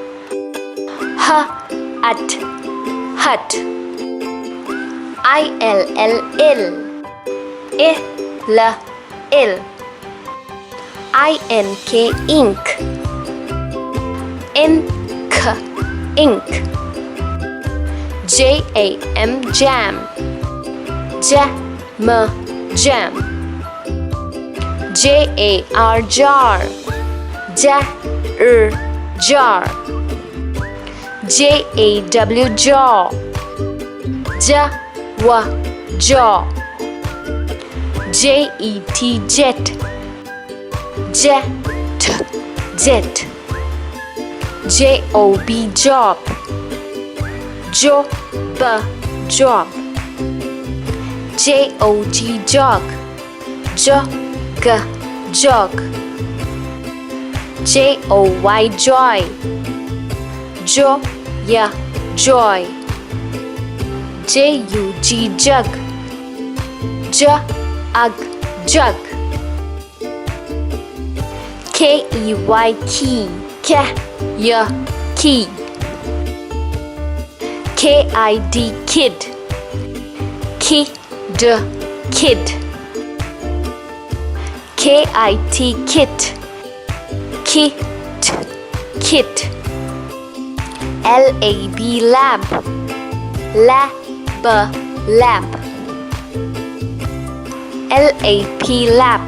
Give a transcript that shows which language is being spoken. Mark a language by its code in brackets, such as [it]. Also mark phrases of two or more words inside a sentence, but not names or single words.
[en] At, hut. ILL, ill. Ill. INK, ink. Ink. JAM, jam. Jam. JAR, jar. Jar. JAW, jaw. Jaw. JET, jet. Jet. JOB, job. Job. JOG, jog. Jog. JOY, joy. Joy. JUG, jug. Jug. KEY, key. Key. KID, kid. Kid. KIT, kit. Kit. LAB, lab. Lab. LAP, lap.